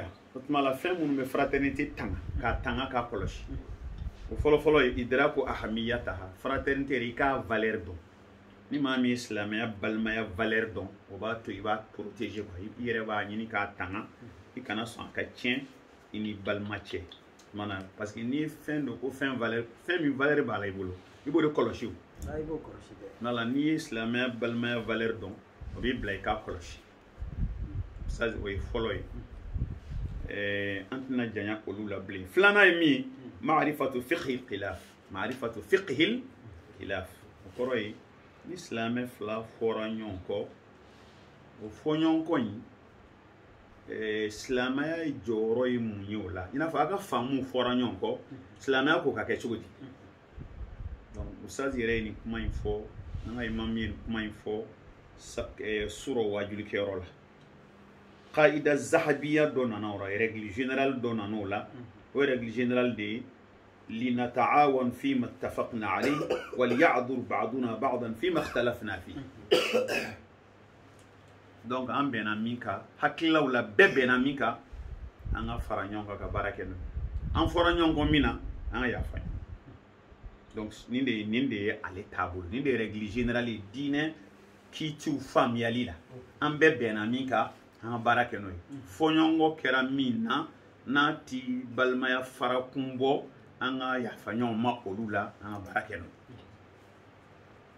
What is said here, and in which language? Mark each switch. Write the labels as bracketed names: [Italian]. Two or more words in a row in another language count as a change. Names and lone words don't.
[Bambara] O tuma la fɛn minnu bɛ fraternité tanga k'a tanga k'a kɔlɔsi o fɔlɔ-fɔlɔ ye [Arabic] إدراك أهميتها [Bambara] fraternité i k'a valeur dɔn ni maa min ye silamɛya balimaya valeur dɔn o b'a to i b'a [French] protéger quoi [Bambara] i yɛrɛ b'a ɲini k'a tanga i kana sɔn a ka tiɲɛ i ni balima cɛ mana [French] parce que [Bambara] n'i ye fɛn dɔn ko fɛn min valeur b'a la i bolo i b'o de kɔlɔsi o. I b'o kɔlɔsi dɛ. Nala n'i ye silamɛya balimaya valeur dɔn o b'i bila i k'a kɔlɔsi. Ça o ye fɔlɔ ye. An tɛna janya olu la bilen. Filanan ye min ye [Arabic] معرفة فقه الخلاف. معرفة فقه الخلاف. [Bambara] O kɔrɔ ye ni silamɛ fila fɔra ɲɔgɔn kɔ o fɔɲɔgɔnkɔ in silamɛya jɔyɔrɔ ye mun ye o la i n'a fɔ a ka faamuw fɔra ɲɔgɔn kɔ silamɛya ko ka kɛ cogo di. Donc ustaz yɛrɛ ye nin kuma in fɔ an ka imam ye nin kuma in fɔ sura wajulikɛyɔrɔ la. [Arabic] قاعدة ذهبية [Bambara] dɔ nana o la [French] règle générale [Bambara] dɔ nana o la o [French] règle générale [Bambara] de ye [Arabic] لنتعاون فيما اتفقنا عليه وليعذر بعضنا بعضا فيما اختلفنا فيه. [Bambara] Donc an bɛnna min kan hakililaw la bɛɛ bɛnna min kan an ka fara ɲɔgɔn kan ka baara kɛ n'o ye an fɔra ɲɔgɔn kɔ min na an ka yafa. Donc nin de ye ale taabolo nin de ye [French] règle générale [Bambara] ye diinɛ kiitiw faamuyali la an bɛɛ bɛnna min kan an ka baara kɛ n'o ye fɔɲɔgɔnkɔ kɛra min na n'a ti balimaya fara kun bɔ an ka yafa ɲɔgɔn ma olu la an ka baara kɛ n'o ye.